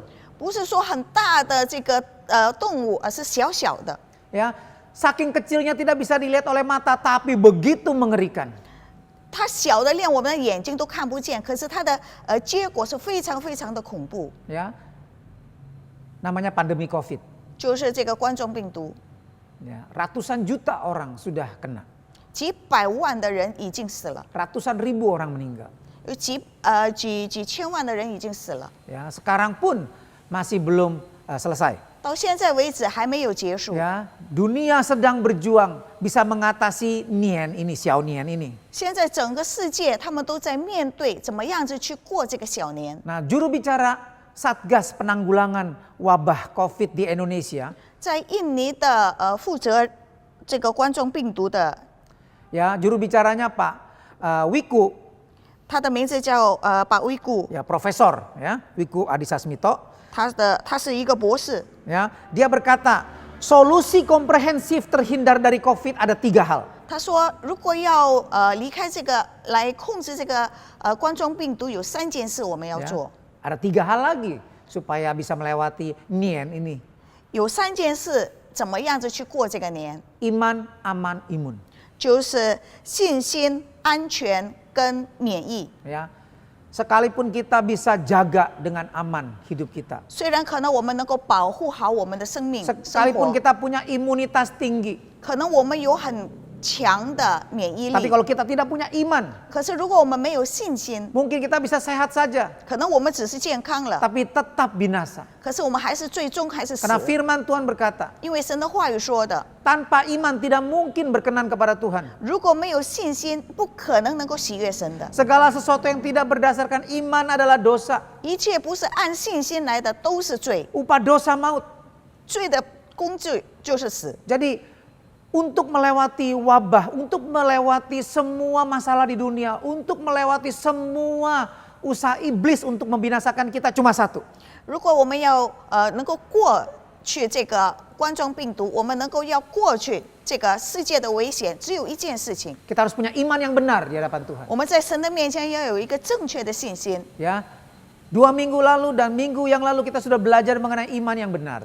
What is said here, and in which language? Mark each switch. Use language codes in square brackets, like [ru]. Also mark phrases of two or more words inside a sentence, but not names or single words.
[zh] 不是说很大的这个动物，而是小小的。 [id] Ya, saking kecilnya tidak bisa dilihat oleh mata, tapi begitu mengerikan. [zh] 它小的连我们的眼睛都看不见，可是它的结果是非常非常的恐怖。 [id] Ya, namanya pandemi COVID. [zh] 就是这个冠状病毒， [id] Ya, ratusan juta orang sudah kena. [zh] 几百万的人已经死了， [id] ratusan ribu orang meninggal. [zh] 有几千万的人已经死了， [id] Ya, sekarang pun masih belum selesai. [zh] 到现在为止还没有结束。 [id] Ya, dunia sedang berjuang bisa mengatasi Nian ini, Xiao Nian ini. [zh] 现在整个世界他们都在面对怎么样子去过这个小年。 [id] Nah, juru bicara Satgas Penanggulangan Wabah COVID di Indonesia, [zh] 在印尼的负责这个冠状病毒的， [id] ya, juru bicaranya Pak Wiku, [zh] 他的名字叫 Pak Wiku， [id] ya, Profesor, ya, Wiku Adhisasmito. [zh] 他是一个博士， [id] Ya, dia berkata, solusi komprehensif terhindar dari COVID ada 3 hal. [zh] 他说如果要离开这个来控制这个冠状病毒，有3件事我们要 [id] Ya, [zh] 做， [id] ada 3 hal lagi supaya bisa melewati Nian ini. [zh] 有3件事怎么样子去过这个年， [id] Iman, aman, imun. [zh] 就是信心、安全跟免疫。 [id] Ya, sekalipun kita bisa jaga dengan aman hidup kita. [zh] 虽然可能我们能够保护好我们的生命生 [id] Sekalipun [zh] 活， [id] kita punya imunitas tinggi. [zh] 可能我们有很强的免疫 [id] Tapi [zh] 力， [id] kalau kita tidak punya iman, [zh] 可是如果我们没有信心， [id] mungkin kita bisa sehat saja, [zh] 可能我们只是健康了， [id] tapi tetap binasa. [zh] 可是我们还是最终还是死 [id] Karena。firman Tuhan berkata, [zh] 因为神的话语说的， [id] tanpa iman tidak mungkin berkenan kepada Tuhan. [zh] 如果没有信心，不可能能够喜悦神的。 [id] Segala sesuatu yang tidak berdasarkan iman adalah dosa. [zh] 一切不是按信心来的都是罪， [id] Upah dosa maut. [zh] 罪的工具就是死。 [id] Jadi untuk melewati wabah, untuk melewati semua masalah di dunia, untuk melewati semua usaha iblis untuk membinasakan kita cuma satu. [zh] 如果我们要能够过去这个冠状病毒，我们能够要过去这个世界的危险，只有一件事情， [id] Kita harus punya iman yang benar di hadapan Tuhan. [zh] 我们在神的面前要有一个正确的信心。 [id] Ya, 2 minggu lalu dan minggu yang lalu kita sudah belajar mengenai iman yang benar.